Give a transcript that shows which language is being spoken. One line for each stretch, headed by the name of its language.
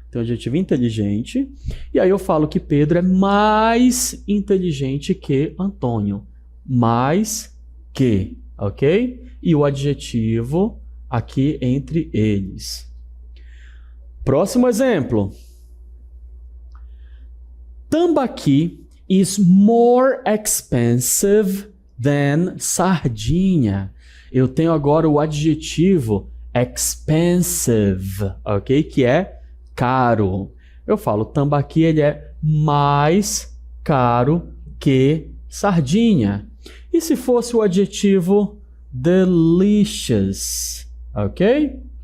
Portuguese: Tem o adjetivo inteligente. E aí eu falo que Pedro é mais inteligente que Antônio. Mais que, ok? E o adjetivo aqui entre eles. Próximo exemplo.
English: Tambaqui is more expensive than sardinha.
Portuguese: Eu tenho agora o adjetivo expensive, ok? Que é caro. Eu falo, tambaqui ele é mais caro que sardinha. E se fosse o adjetivo delicious, ok?